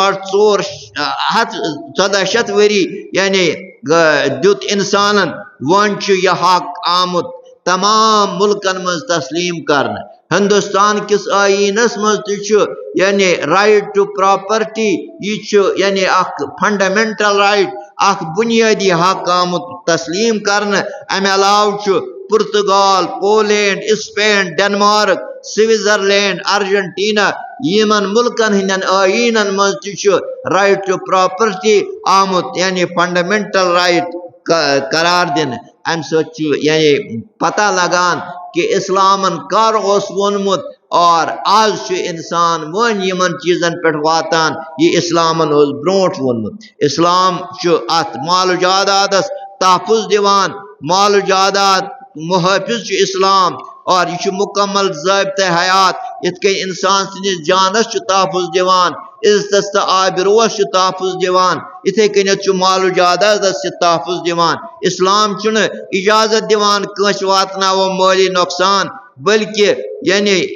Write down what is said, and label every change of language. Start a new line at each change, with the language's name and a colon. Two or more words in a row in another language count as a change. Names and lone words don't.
Kashmiri: 1400 ؤری یعنی دیُت انسانن وۄنۍ چھُ یہ حق آمُت تمام ملکن منٛز تسلیم کرنہٕ ہندوستان کس آئینس منٛز تہِ چھُ یعنی
English: right to property
Kashmiri: یہ چھُ یعنی اکھ
English: fundamental right
Kashmiri: اکھ بنیادی حق آمُت تسلیم کرنہٕ امہِ علاوٕ چھُ پرتگال پولینڈ اسپین ڈنمارک سوئٹزرلینڈ ارجنٹینا یمن ملکن ہندین آئینن منٛز تہِ چھُ
English: right to property
Kashmiri: آمُت یعنی
English: fundamental right
Kashmiri: قرار دِنہٕ امہِ سۭتۍ چھُ یعنی پتہ لگان کہ اسلامن کر اوس ووٚنمُت اور آز چھُ انسان وۄنۍ یمن چیزن پٮ۪ٹھ واتان یہ اسلامن اوس برونٛٹھ ووٚنمُت اسلام چھُ اتھ مال و جائیدادس تحفظ دِوان مال و جائیداد محافظ چھُ اسلام اور یہ چھُ مکمل ضابطہ حیات یِتھ کٔنۍ انسان سٕنٛدِس جانس چھُ تحفظ دِوان عزتس تہٕ آبروس چھُ تحفظ دِوان یِتھے کٔنٮ۪تھ چھُ مال و جائیدادس تہِ تحفظ دِوان اسلام چھُنہٕ اجازت دِوان کٲنٛسہِ واتناوو مٲلی نۄقصان بلکہ یعنی